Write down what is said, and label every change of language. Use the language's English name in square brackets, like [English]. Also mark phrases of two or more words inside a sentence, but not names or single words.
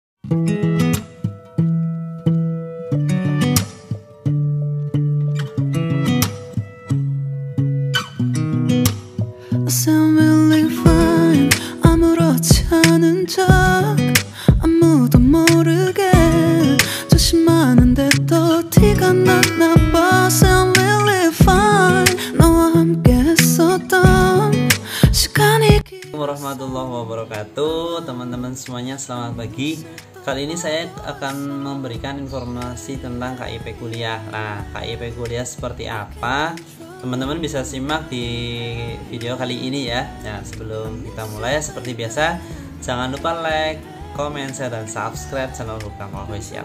[Korean] 아무렇지 않은 척 아무도 모르게 조심하는데 또 티가 났나 봐. [English] Sound really fine [Korean] 너와 함께 했었던 시간이 [Arabic] ورحمة الله وبركاته. [Indonesian] Teman-teman semuanya selamat pagi. Kali ini saya akan memberikan informasi tentang KIP kuliah. Nah, KIP kuliah seperti apa? Teman-teman bisa simak di video kali ini ya. Nah, sebelum kita mulai seperti biasa, jangan lupa like, komen, share, dan subscribe channel Hukam Official.